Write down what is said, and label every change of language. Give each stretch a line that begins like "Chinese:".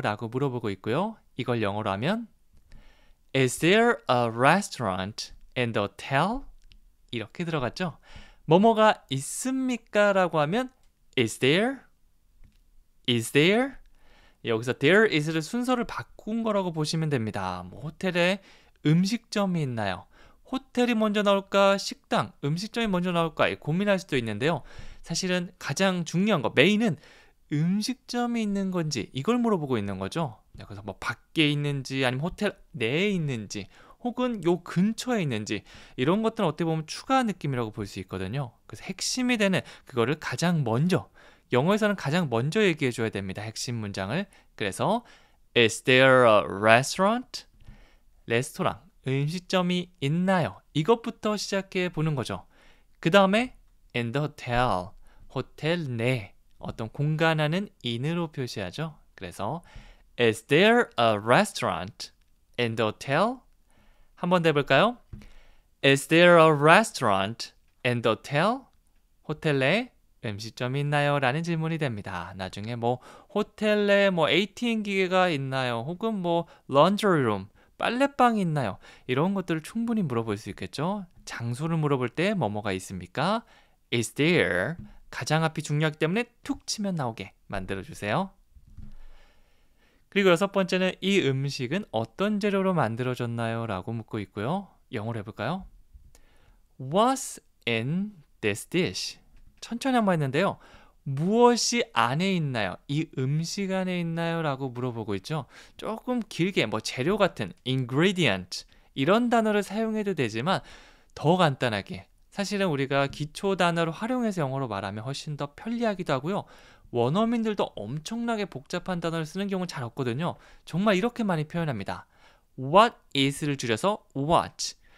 Korean: 라고 물어보고 있고요. 이걸 영어로 하면
English: Is there a restaurant in the hotel?
Korean: 이렇게 들어갔죠. 뭐뭐가 있습니까? 라고 하면
English: Is there? Is there?
Korean: 여기서 there is를 순서를 바꾼 거라고 보시면 됩니다. 뭐 호텔에 음식점이 있나요? 호텔이 먼저 나올까? 식당, 음식점이 먼저 나올까? 고민할 수도 있는데요. 사실은 가장 중요한 거, 메인은 음식점이 있는 건지 이걸 물어보고 있는 거죠. 그래서 뭐 밖에 있는지 아니면 호텔 내에 있는지 혹은 요 근처에 있는지 이런 것들은 어떻게 보면 추가 느낌이라고 볼 수 있거든요. 그래서 핵심이 되는 그거를 가장 먼저 영어에서는 가장 먼저 얘기해 줘야 됩니다. 핵심 문장을. 그래서
English: Is there a restaurant?
Korean: 레스토랑, 음식점이 있나요? 이것부터 시작해 보는 거죠. 그 다음에 in the hotel, 호텔 내 어떤 공간하는 in으로 표시하죠.
English: 그래서 Is there a restaurant in the hotel?
Korean: 한번 더 해볼까요?
English: Is there a restaurant in the hotel?
Korean: 호텔 내 음식점이 있나요? 라는 질문이 됩니다. 나중에 뭐 호텔 내 뭐 ATM 기계가 있나요? 혹은 뭐 laundry room, 빨래방이 있나요? 이런 것들을 충분히 물어볼 수 있겠죠. 장소를 물어볼 때 뭐뭐가 있습니까?
English: Is there?
Korean: 가장 앞이 중요하기 때문에 툭 치면 나오게 만들어주세요. 그리고 여섯 번째는 이 음식은 어떤 재료로 만들어졌나요? 라고 묻고 있고요. 영어로 해볼까요?
English: What's in this dish?
Korean: 천천히 한번 했는데요. 무엇이 안에 있나요? 이 음식 안에 있나요? 라고 물어보고 있죠. 조금 길게 뭐 재료 같은 ingredient 이런 단어를 사용해도 되지만 더 간단하게 사실은 우리가 기초 단어를 활용해서 영어로 말하면 훨씬 더 편리하기도 하고요. 원어민들도 엄청나게 복잡한 단어를 쓰는 경우는 잘 없거든요. 정말 이렇게 많이 표현합니다. What is를 줄여서 what.